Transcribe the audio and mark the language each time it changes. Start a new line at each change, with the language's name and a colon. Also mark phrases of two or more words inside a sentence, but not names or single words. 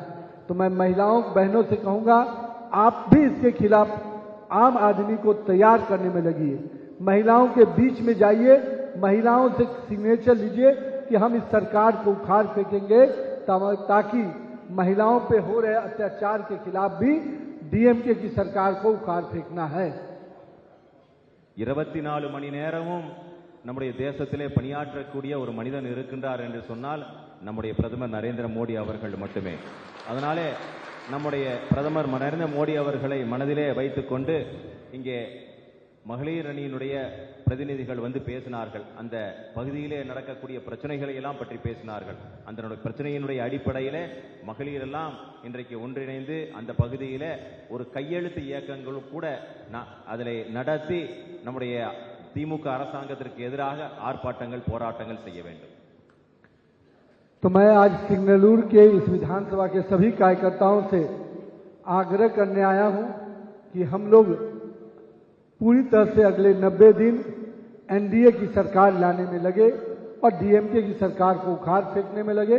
Hindi: तो मैं महिलाओं बहनों से कहूंगा, आप भी इसके खिलाफ आम आदमी को तैयार करने में लगिए। महिलाओं के बीच में जाइए, महिलाओं से सिग्नेचर लीजिए कि हम इस सरकार को उखाड़ फेंकेंगे, ताकि महिलाओं पे हो रहे अत्याचार के खिलाफ भी डीएमके की सरकार को उखाड़ फेंकना है।
Tamil: 24 மணி நேரமும் நம்முடைய தேசத்திலே பணியாற்றக்கூடிய ஒரு மனிதன் இருக்கின்றார் என்று சொன்னால் நம்முடைய பிரதமர் நரேந்திர மோடி அவர்கள் மட்டுமே. அதனாலே நம்முடைய பிரதமர் நரேந்திர மோடி அவர்களை மனதிலே வைத்துக்கொண்டு இங்கே மகளிர் அணியினுடைய பிரதிநிதிகள் வந்து பேசினார்கள். அந்த பகுதியிலே நடக்கக்கூடிய பிரச்சனைகளை எல்லாம் பற்றி பேசினார்கள். அந்த பிரச்சனையினுடைய அடிப்படையிலே மகளிர் எல்லாம் இன்றைக்கு ஒன்றிணைந்து அந்த பகுதியிலே ஒரு கையெழுத்து இயக்கங்கள் கூட அதிலே நடத்தி நம்முடைய திமுக அரசாங்கத்திற்கு எதிராக ஆர்ப்பாட்டங்கள் போராட்டங்கள் செய்ய வேண்டும்.
Hindi: तो मैं आज सिंगनलूर के इस विधानसभा के सभी कार्यकर्ताओं से आग्रह करने आया हूं कि हम लोग पूरी तरह से अगले 90 दिन एनडीए की सरकार लाने में लगे और डीएमके की सरकार को उखाड़ फेंकने में लगे।